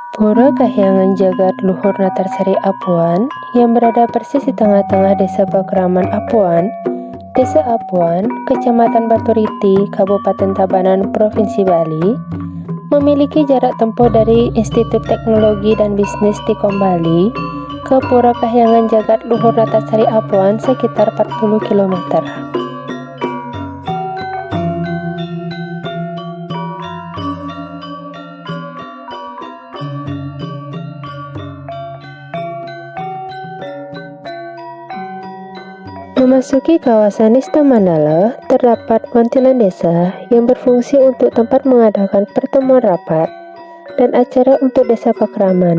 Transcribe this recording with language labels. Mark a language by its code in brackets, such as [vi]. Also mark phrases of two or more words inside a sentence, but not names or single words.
[id] Pura Kahyangan Jagat Luhur Natarsari Apuan yang berada persis di tengah-tengah Desa Pakraman Apuan, Desa Apuan, Kecamatan Baturiti, Kabupaten Tabanan, Provinsi Bali, memiliki jarak tempuh dari Institut Teknologi dan Bisnis Tikom Bali ke Pura Kahyangan Jagat Luhur Natarsari Apuan sekitar 40 km. Memasuki kawasan Nista Mandala, terdapat kontilan desa yang berfungsi untuk tempat mengadakan pertemuan rapat dan acara untuk desa Pakraman.